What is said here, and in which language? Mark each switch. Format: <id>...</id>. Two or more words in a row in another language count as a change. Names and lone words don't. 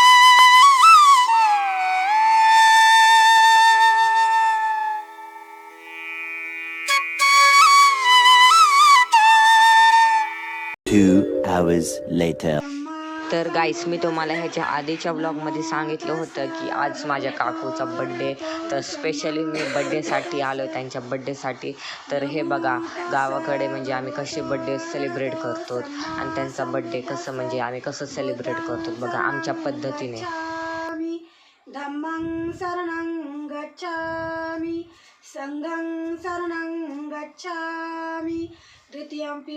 <en>Two hours later.</en> <mr>तर गाईस मी तुम्हाला ह्याच्या आधीच्या ब्लॉगमध्ये सांगितलं होतं की आज माझ्या काकूचा बड्डे. तर स्पेशली मी बड्डेसाठी आलो त्यांच्या बड्डेसाठी. तर हे बघा गावाकडे म्हणजे आम्ही कसे</mr> <en>birthday celebrate</en> <mr>करतो आणि त्यांचा बड्डे कसं म्हणजे आम्ही कसं सेलिब्रेट करतो बघा आमच्या पद्धतीने.</mr> <pi>धम्मं शरणं गच्छामि संघं शरणं गच्छामि द्वितीयंपि</pi>